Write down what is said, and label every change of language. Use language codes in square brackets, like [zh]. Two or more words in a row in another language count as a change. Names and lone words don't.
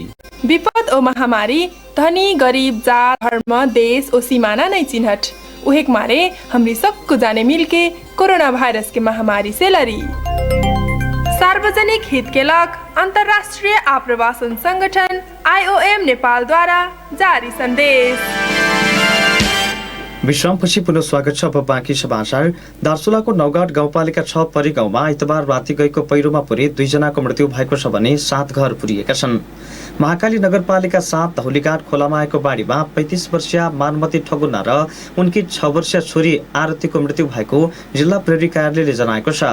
[thl] विपद ओ महामारी धनी गरीब जात धर्म देश ओ सीमाना नहीं चिन्हट, उहेक मारे हमरी सबको जाने मिलके कोरोना वायरस के महामारी से लड़ी। [ne] सार्वजनिक हित के लग अंतर्राष्ट्रीय आप्रवासन संगठन IOM नेपाल द्वारा जारी संदेश। विश्रामपछि पुनः स्वागत छ। अब बाँकी समाचार। दार्चुलाको नौगाड गाउँपालिका 6 परी गाउँमा आइतबार राति गएको पहिरोमा पुरी 2 जनाको मृत्यु भएको छ भने 7 घर पुरिएका छन्। महाकाली नगरपालिका 7 धौलीघाट खोलामा आएको बाढीमा 35 वर्षीय मानमती ठगुन्ना र उनकी 6 वर्षीय छोरी आरतीको मृत्यु भएको जिल्ला प्रहरी कार्यालयले जनाएको छ।